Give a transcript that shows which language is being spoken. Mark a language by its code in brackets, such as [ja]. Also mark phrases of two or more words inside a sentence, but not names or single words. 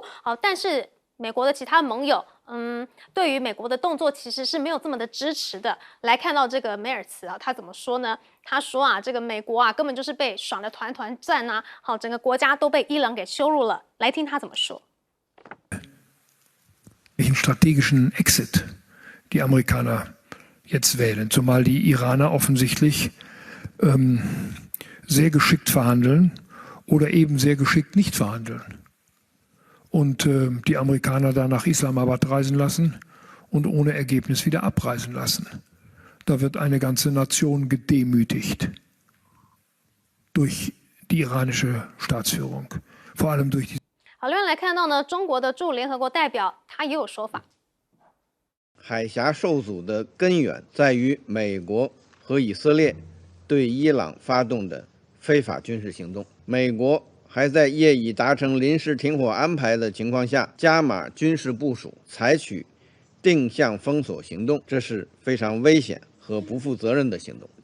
[zh] 好，但是美国的其他盟友，对于美国的动作其实是没有这么的支持的。来看到这个梅尔茨啊，他怎么说呢？他说啊，这个美国啊根本就是被爽得团团转啊，好，整个国家都被伊朗给羞辱了。来听他怎么说。 [de] Welchen strategischen Exit die Amerikaner jetzt wählen, zumal die Iraner offensichtlich sehr geschickt verhandeln oder eben sehr geschickt nicht verhandeln. Und die Amerikaner dann nach Islamabad reisen lassen und ohne Ergebnis wieder abreisen lassen. Da wird eine ganze Nation gedemütigt durch die iranische Staatsführung, vor allem durch die。 [zh] 好，另外来看到呢，中国的驻联合国代表他也有说法。海峡受阻的根源在于美国和以色列对伊朗发动的非法军事行动。美国还在业已达成临时停火安排的情况下，加码军事部署，采取定向封锁行动，这是非常危险和不负责任的行动。